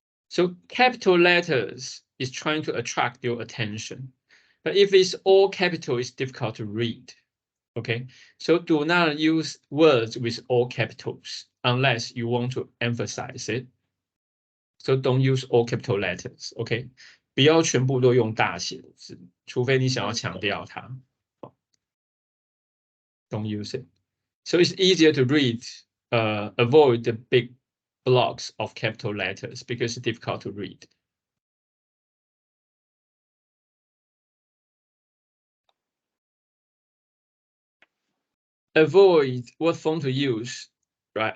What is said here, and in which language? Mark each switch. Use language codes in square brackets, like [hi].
[en] So capital letters is trying to attract your attention, but if it's all capital, it's difficult to read. Okay, so do not use words with all capitals unless you want to emphasize it. So don't use all capital letters. [zh] Okay, 不要全部都用大写的字，除非你想要强调它。 [en] Don't use it. So it's easier to read. Avoid the big blocks of capital letters because it's difficult to read. Avoid what font to use, right?